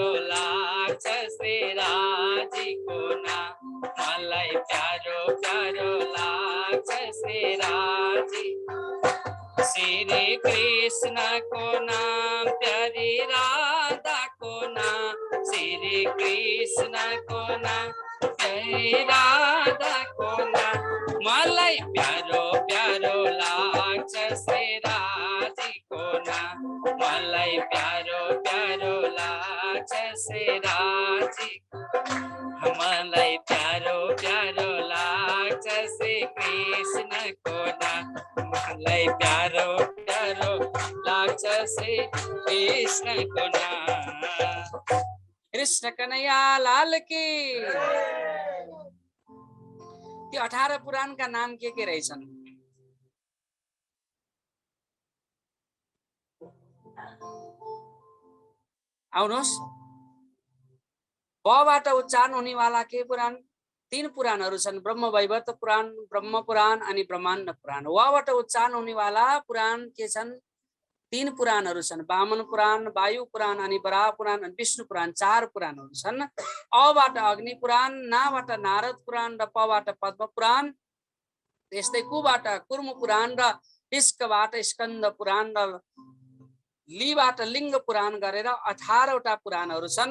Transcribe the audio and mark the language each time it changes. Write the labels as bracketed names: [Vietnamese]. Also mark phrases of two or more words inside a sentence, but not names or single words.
[Nepali] लाग्छ श्री राजी को नाम, मलाई प्यारो प्यारो लाग्छ श्री राजी, श्री कृष्ण को नाम, प्यारी राधा को नाम, श्री कृष्ण को नाम, प्यारी राधा को नाम, मलाई प्यारो प्यारो लाग्छ श्री राजी को नाम, मलाई प्यारो प्यारो लाग्छ श्री राजी, मलाई प्यारो प्यारो लाग्छ श्री कृष्ण को नाम, मलाई प्यारो प्यारो लाग्छ श्री कृष्ण को नाम। [Hindi] कृष्ण कन्हैया लाल की। [Nepali] त्यो 18 पुराणका नाम के रहेछन्? आउनुहोस्, बबाट उच्चारण हुनेवाला के पुराण? 3 पुराणहरू छन्, ब्रह्म वैवर्त पुराण, ब्रह्म पुराण अनि ब्रह्माण्ड पुराण। वबाट उच्चारण हुनेवाला पुराण के छन्? 3 पुराणहरू छन्, वामन पुराण, वायु पुराण अनि वराह पुराण अनि विष्णु पुराण। 4 पुराणहरू छन्। अबाट अग्नि पुराण, नाबाट नारद पुराण र पबाट पद्म पुराण, त्यस्तै कुबाट कुर्म पुराण र इस्कबाट स्कन्द पुराण र लीबाट लिङ्ग पुराण गरेर 18 वटा पुराणहरू छन्।